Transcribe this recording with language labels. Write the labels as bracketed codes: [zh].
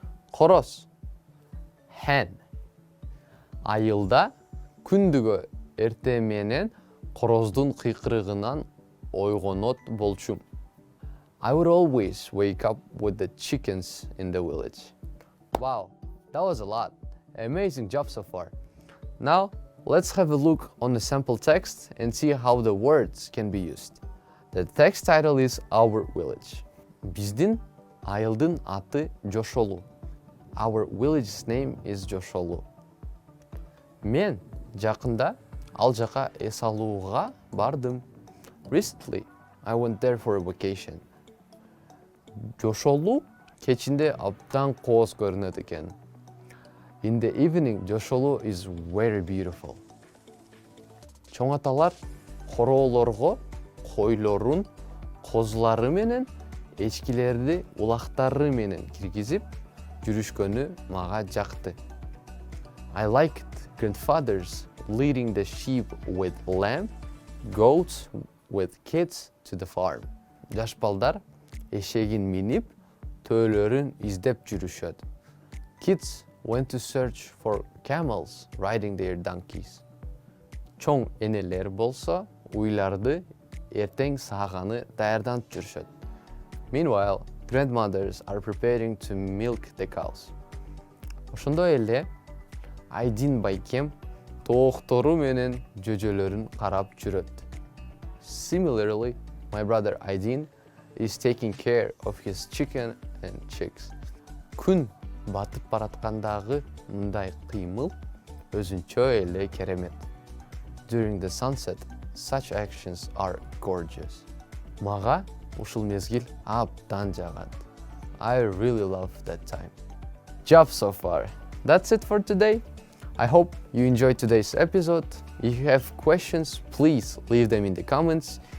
[ky] Короз, hen. Айылда күндүгө эрте менен короздун кыйкырыгынан ойгонот болчумун. [en] I would always wake up with the chickens in the village. Wow, that was a lot. Amazing job so far. Now, let's have a look on the sample text and see how the words can be used. The text title is Our Village. [ky] Биздин айылдын аты Жошолу. [en] Our village's name is Жошолу. [ky] Мен жакында ал жака эс алууга бардым. [en] Recently, I went there for a vacation. [ky] Жошолу кечинде абдан кооз көрүнөт экен. [en] In the evening, Жошолу is very beautiful. [ky] Чоң аталар хороолорго койлорун козулары менен эчкилерди улактары менен киргизип жүрүшкөнү мага жакты. [en] I liked grandfathers leading the sheep with lamb, goats with kids to the farm. [ky] Жаш балдар эшегин минип төөлөрүн издеп жүрүшөт. [en] Kids went to search for camels riding their donkeys. Чоң энелер болсо уйларды эртең сааганы даярданып жүрүшөт. Meanwhile, grandmothers are preparing to milk the cows. [ky] Ошондой эле Айдин байкем тооктору менен жөжөлөрүн карап жүрөт. [en] Similarly, my brother Aydin is taking care of his chicken and chicks. [ky] Күн батып бараткандагы мындай кыймыл өзүнчө эле керемет. [en] During the sunset, such actions are gorgeous. Мага ушул мезгил абдан жагат. I really love that time. Job so far. That's it for today. I hope you enjoyed today's episode. If you have questions, please leave them in the comments.